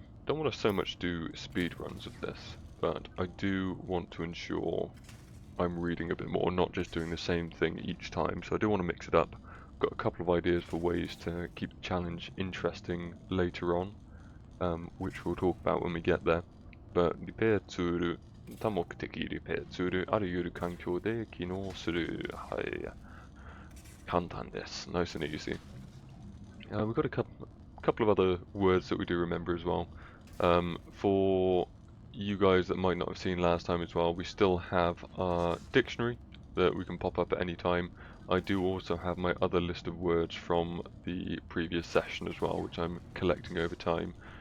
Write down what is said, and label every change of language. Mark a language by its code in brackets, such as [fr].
[en] Don't want to so much do speed runs of this, but I do want to ensure I'm reading a bit more, not just doing the same thing each time. So I do want to mix it up. Got a couple of ideas for ways to keep the challenge interesting later on, which we'll talk about when we get there. [ja] But リペアツール、多目的リペアツール、あらゆる環境で機能する。はい。簡単です。 [en] Nice and easy. We've got a couple of other words that we do remember as well. For you guys that might not have seen last time as well, we still have our dictionary that we can pop up at any time. I do also have my other list of words from the previous session as well, which I'm collecting over time.